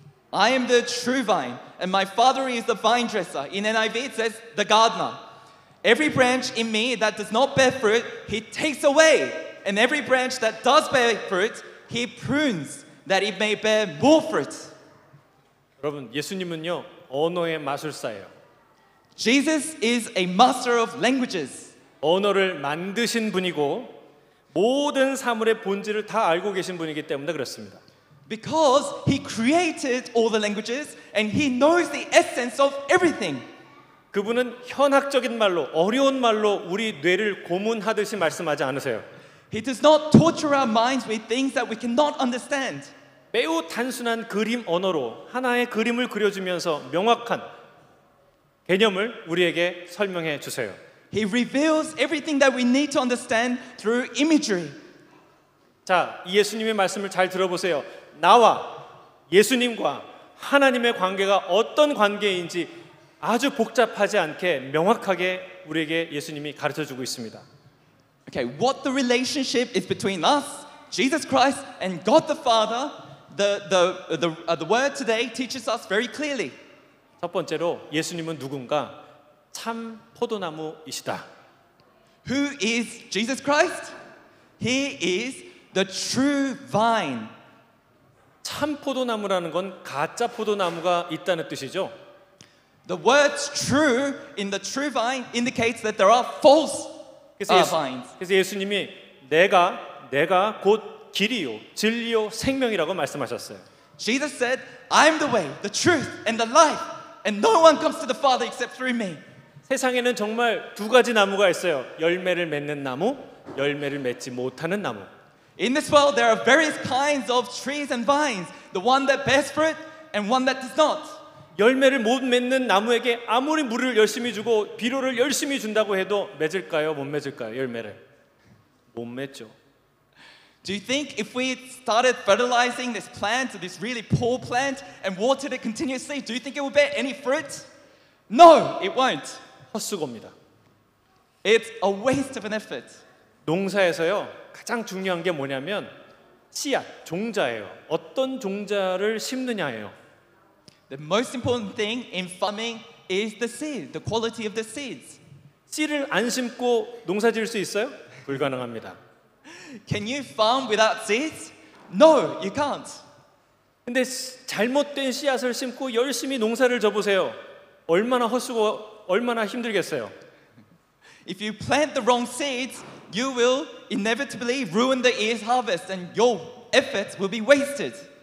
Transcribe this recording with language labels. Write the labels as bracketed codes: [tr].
[en] I am the true vine, and my Father is the vine dresser. In NIV it says, the gardener. Every branch in me that does not bear fruit, He takes away. And every branch that does bear fruit, He prunes, that it may bear more fruit. [ko] 여러분, 예수님은요, 언어의 마술사예요. [en] Jesus is a master of languages. [ko] 언어를 만드신 분이고 모든 사물의 본질을 다 알고 계신 분이기 때문에 그렇습니다. [en] Because He created all the languages and He knows the essence of everything. [ko] 그분은 현학적인 말로, 어려운 말로 우리 뇌를 고문하듯이 말씀하지 않으세요. [en] He does not torture our minds with things that we cannot understand. [ko] 매우 단순한 그림 언어로 하나의 그림을 그려주면서 명확한 개념을 우리에게 설명해 주세요. [en] He reveals everything that we need to understand through imagery. [ko] 자, 이 예수님의 말씀을 잘 들어보세요. 나와 예수님과 하나님의 관계가 어떤 관계인지 아주 복잡하지 않게 명확하게 우리에게 예수님이 가르쳐주고 있습니다. [en] Okay, what the relationship is between us, Jesus Christ, and God the Father, the word today teaches us very clearly. [ko] 첫 번째로 예수님은 누군가 참 포도나무이시다. [en] Who is Jesus Christ? He is the true vine. [ko] 참 포도나무라는 건 가짜 포도나무가 있다는 뜻이죠. [en] The word true in the true vine indicates that there are false vines. [ko] 그래서 예수님이 내가 곧 길이요 진리요 생명이라고 말씀하셨어요. [en] Jesus said, I am the way, the truth, and the life, and no one comes to the Father except through me. [ko] 세상에는 정말 두 가지 나무가 있어요. 열매를 맺는 나무, 열매를 맺지 못하는 나무. [en] In this world, there are various kinds of trees and vines, the one that bears fruit and one that does not. [ko] 열매를 못 맺는 나무에게 아무리 물을 열심히 주고 비료를 열심히 준다고 해도 맺을까요? 못 맺을까요? 열매를 못 맺죠. [en] Do you think if we started fertilizing this plant, this really poor plant, and watered it continuously, do you think it will bear any fruit? No, it won't. [ko] 헛수고입니다. [en] It's a waste of an effort. [ko] 농사에서요 가장 중요한 게 뭐냐면 씨앗, 종자예요. 어떤 종자를 심느냐예요. [en] The most important thing in farming is the seed, the quality of the seeds. [ko] 씨를 안 심고 농사 지을 수 있어요? 불가능합니다. [en] Can you farm without seeds? No, you can't. [ko] 근데 잘못된 씨앗을 심고 열심히 농사를 져보세요. 얼마나 헛수고, 얼마나 힘들겠어요. [en] If you plant the wrong seeds, you will inevitably ruin the year's harvest and your efforts will be wasted.